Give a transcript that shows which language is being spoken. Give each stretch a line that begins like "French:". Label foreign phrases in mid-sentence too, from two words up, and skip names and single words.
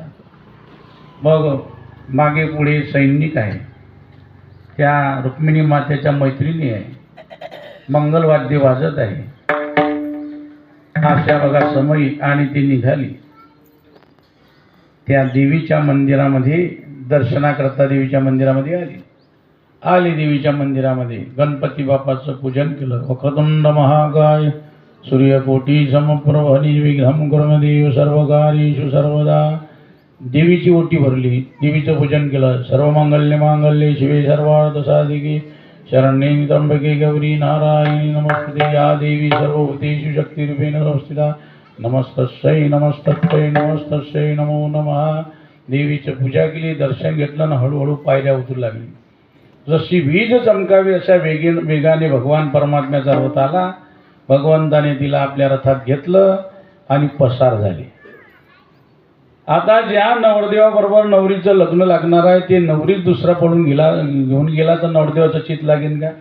Marathi: मग मागे पुढे सैनिक आहे, त्या रुक्मिणी मातेच्या मैत्रिणी आहे, मंगलवाद्य वाजत आहे. अशा बघा समयी आणि ती निघाली त्या देवीच्या मंदिरामध्ये, दर्शनाकरता देवीच्या मंदिरामध्ये आली देवीच्या मंदिरामध्ये गणपती बाप्पाचं पूजन केलं.
Sanskrit: वक्रतुंड महाकाय सूर्यकोटी समप्रभ निर्विघ्नं कुर्मदेव सर्वकार्येषु सर्वदा.
Marathi: देवीची ओटी भरली, देवीचं पूजन केलं.
Sanskrit: सर्वमंगल्य मांगल्ये शिवे सर्वार्थ साधिके शरण्ये त्र्यंबके गौरी नारायणी नमस्ते. या देवी सर्वभूतेषु शक्तिरूपेण संस्थिता. नमस्तस्यै नमस्तस्यै नमस्तस्यै नमो नमः.
Marathi: देवीचं पूजा केली, दर्शन घेतलं ना हळूहळू पायऱ्या उतरू लागली. जशी वीज चमकावी अशा वेगाने भगवान परमात्म्याचा रथ आला. भगवंताने तिला आपल्या रथात घेतलं आणि पसार झाली. आता ज्या नवरदेवाबरोबर नवरीचं लग्न लागणार आहे ते नवरीच दुसरा पळून घेऊन गेला तर नवरदेवाचं चित लागेल का?